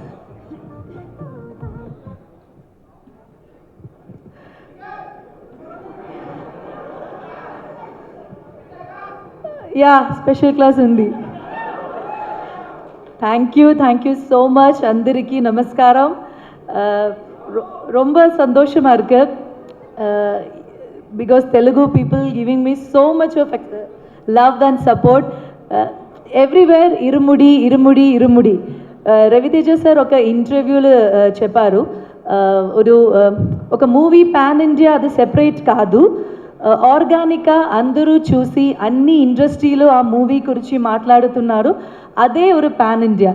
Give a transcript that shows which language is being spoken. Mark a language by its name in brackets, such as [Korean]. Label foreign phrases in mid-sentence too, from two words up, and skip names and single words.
[Telugu] యా [English] special class [Telugu] ఉంది. [English] thank you so much. [Telugu] అందరికీ నమస్కారం. [Tamil] ரொம்ப சந்தோஷமாக இருக்கு [English] because Telugu people giving me so much of love and support everywhere. [Telugu] ఇరుముడి ఇరుముడి ఇరుముడి. రవితేజ సార్ ఒక ఇంటర్వ్యూలో చెప్పారు, ఒక మూవీ [English] pan India [Telugu] అది సెపరేట్ కాదు, ఆర్గానిక్గా అందరూ చూసి అన్ని ఇండస్ట్రీలో ఆ మూవీ గురించి మాట్లాడుతున్నారు, అదే ఒక [English] pan India.